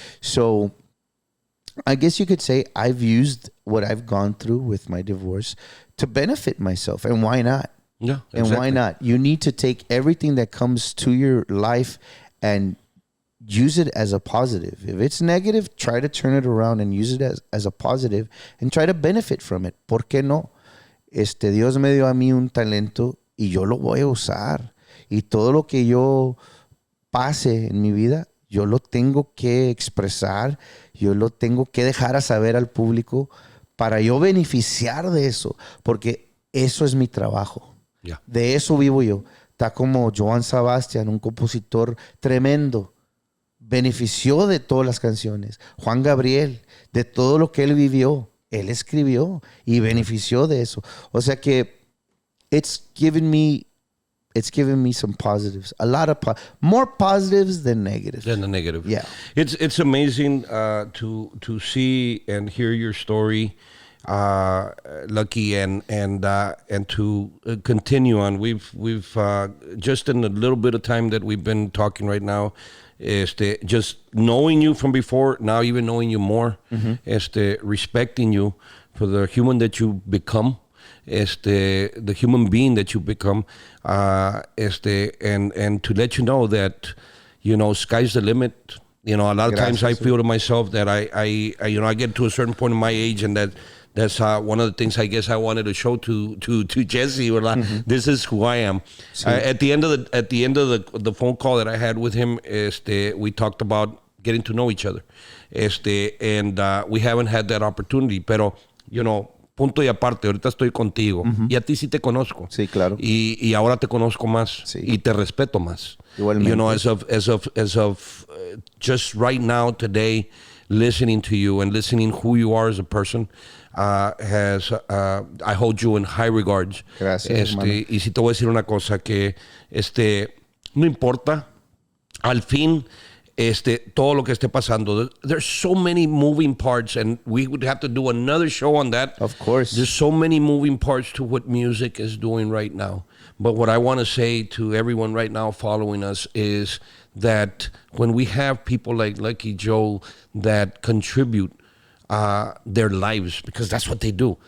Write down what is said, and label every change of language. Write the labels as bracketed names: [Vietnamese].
[English] So I guess you could say I've used what I've gone through with my divorce to benefit myself. And why not? Yeah, exactly. And why not? You need to take everything that comes to your life and use it as a positive. If it's negative, try to turn it around and use it as a positive and try to benefit from it. [Spanish] ¿Por qué no? Dios me dio a mí un talento y yo lo voy a usar. Y todo lo que yo pase en mi vida, yo lo tengo que expresar, yo lo tengo que dejar a saber al público para yo beneficiar de eso, porque eso es mi trabajo. [English] Yeah. [Spanish] De eso vivo yo. Está como Johann Sebastian, un compositor tremendo. Benefició de todas las canciones. Juan Gabriel, de todo lo que él vivió, él escribió y benefició de eso. O sea que [English] it's given me some positives, a lot of more positives than negatives. Than the negative. Yeah, it's amazing to see and hear your story, Lucky, and to continue on. We've just in a little bit of time that we've been talking right now, just knowing you from before, now even knowing you more, respecting you for the human that you become. The human being that you become, and to let you know that, sky's the limit. A lot of times I feel to myself that I get to a certain point in my age, and that's one of the things I guess I wanted to show to Jesse. This is who I am. At the end of the phone call that I had with him, we talked about getting to know each other, and we haven't had that opportunity. [Spanish] Pero punto y aparte, ahorita estoy contigo y a ti sí te conozco. Sí, claro. Y ahora te conozco más y te respeto más. Igualmente. [English] As of just right now, today, listening to you and listening who you are as a person, I hold you in high regards. [Spanish] Gracias, y si te voy a decir una cosa, que no importa, al fin, todo lo que esté pasando. [English] There's so many moving parts, and we would have to do another show on that. Of course. There's so many moving parts to what music is doing right now. But what I want to say to everyone right now following us is that when we have people like Lucky Joe that contribute their lives, because that's what they do.